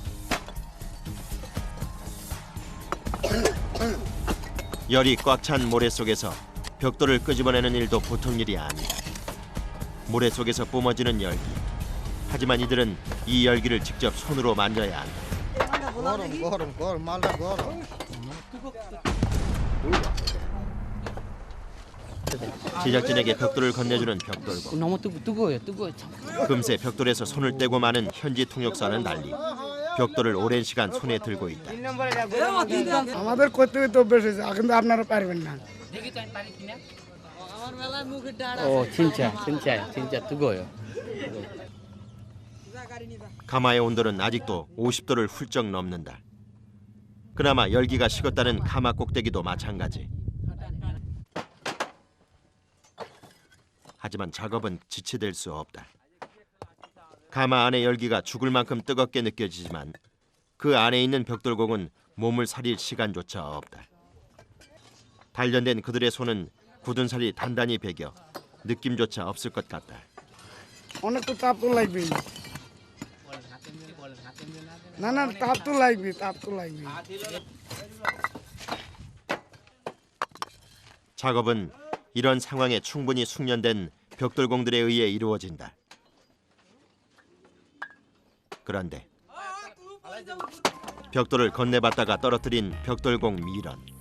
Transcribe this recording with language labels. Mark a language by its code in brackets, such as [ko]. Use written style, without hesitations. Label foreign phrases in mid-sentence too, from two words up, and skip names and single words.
[ko] 열이 꽉 찬 모래 속에서 벽돌을 끄집어내는 일도 보통 일이 아니다. 모래 속에서 뿜어지는 열기. 하지만 이들은 이 열기를 직접 손으로 만져야 한다. [bn] গরম মালটা গরম [ko] 제작진에게 벽돌을 건네주는 벽돌공. 너무 뜨거워요. 금세 벽돌에서 손을 떼고 마는 현지 통역사는 달리 벽돌을 오랜 시간 손에 들고 있다. [bn] আমাদের করতে করতে অভ্যেস হয়েছে কিন্তু আপনারা পারবেন না [ko] 진짜 뜨거워요. 가마의 온도는 아직도 50도를 훌쩍 넘는다. 그나마 열기가 식었다는 가마 꼭대기도 마찬가지. 하지만 작업은 지체될 수 없다. 가마 안의 열기가 죽을 만큼 뜨겁게 느껴지지만 그 안에 있는 벽돌공은 몸을 사릴 시간조차 없다. 단련된 그들의 손은 굳은 살이 단단히 배겨 느낌조차 없을 것 같다. [bn] অনেক তো তাপ তো লাগবেই না তাপ তো লাগবে [ko] 작업은 이런 상황에 충분히 숙련된 벽돌공들에 의해 이루어진다. 그런데 벽돌을 건네봤다가 떨어뜨린 벽돌공 미런.